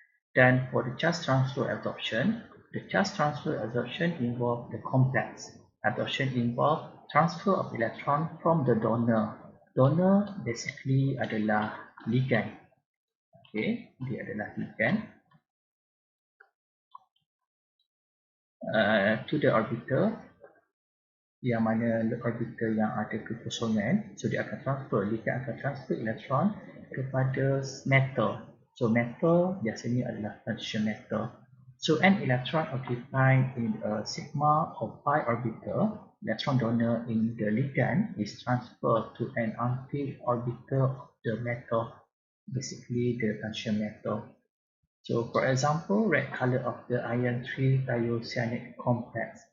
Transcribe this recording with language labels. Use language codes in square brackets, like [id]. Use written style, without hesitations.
[en] Dan for the charge transfer absorption, the charge transfer absorption involve the complex. Absorption involve transfer of electron from the donor. [ms] Donor basically adalah ligand. Okay, dia adalah ligand. [en] To the orbital, [ms] yang mana orbital yang ada kekosongan, so dia akan transfer, ligand akan transfer elektron kepada metal. So metal biasanya adalah transition metal. [en] So an electron occupied in a sigma or pi orbital, electron donor in the ligand is transferred to an unfilled orbital of the metal, basically the transition metal. So for example, red color of the iron 3-thiocyanate complex.